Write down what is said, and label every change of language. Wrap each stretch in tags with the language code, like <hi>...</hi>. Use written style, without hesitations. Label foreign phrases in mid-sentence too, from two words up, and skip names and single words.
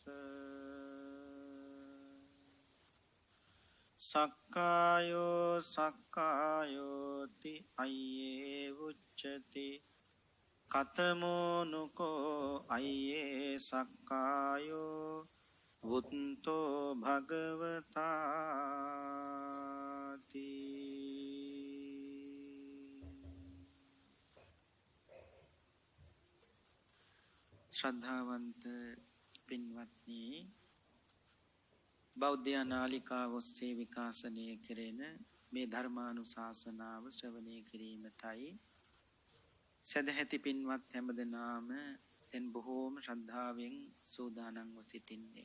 <pi>සක්කායෝ සක්කායෝති අය්යේ උච්චති කතමෝ නුකෝ අය්යේ සක්කායෝ වුත්තෝ භගවතාති.</pi> <si>ශ්‍රද්ධාවන්ත පින්වත්නි, බෞද්ධ නාලිකාව ඔස්සේ විකාශනය කෙරෙන මේ ධර්මානුශාසනාව ශ්‍රවණය කිරීමටයි සදැහැති පින්වත් හැමදෙනාම දැන් බොහෝම ශ්‍රද්ධාවෙන් සූදානම්ව සිටින්නේ.</si>